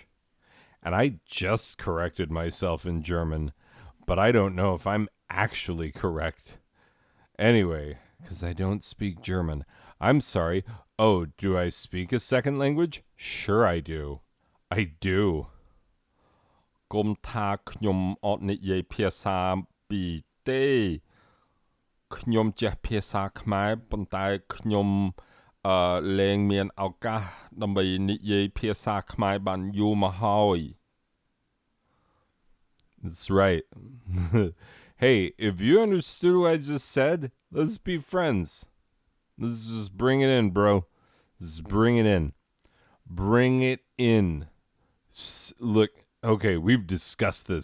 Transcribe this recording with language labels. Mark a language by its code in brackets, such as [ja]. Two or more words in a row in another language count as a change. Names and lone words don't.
[en] And I just corrected myself in German, but I don't know if I'm actually correct. Anyway, because I don't speak German. I'm sorry. Oh, do I speak a second language? Sure I do. I do. [km] កុំថាខ្ញុំអត់និយាយភាសាពីរទេខ្ញុំចេះភាសាខ្មែរប៉ុន្តែខ្ញុំលែងមានឱកាសដើម្បីនិយាយភាសាខ្មែរបានយូរមកហើយ [en] That's right. Hey, if you understood what I just said, let's be friends. Let's just bring it in, bro. Just bring it in. Bring it in. Look, okay, we've discussed this.